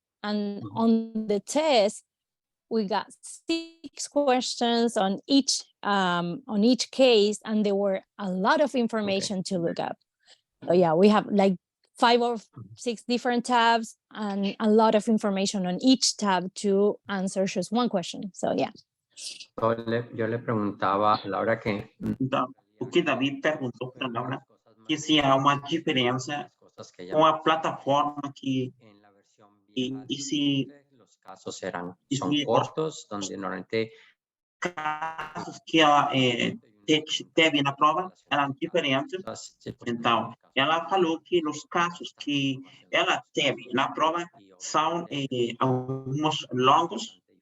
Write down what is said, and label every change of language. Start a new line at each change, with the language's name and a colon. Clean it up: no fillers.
English: And on the test, we got 6 questions on each case, and there were a lot of information to look up. So yeah, we have like 5 or 6 different tabs and a lot of information on each tab to answer just one question. So yeah.
Spanish: Yo le preguntaba a Laura que...
Portuguese: Então, o que David perguntou para Laura, que se há uma diferença com a plataforma que e se
Spanish: los casos son cortos, donde normalmente
Portuguese: casos que ela teve na prova eram diferentes. Então, ela falou que nos casos que ela teve na prova são alguns longos.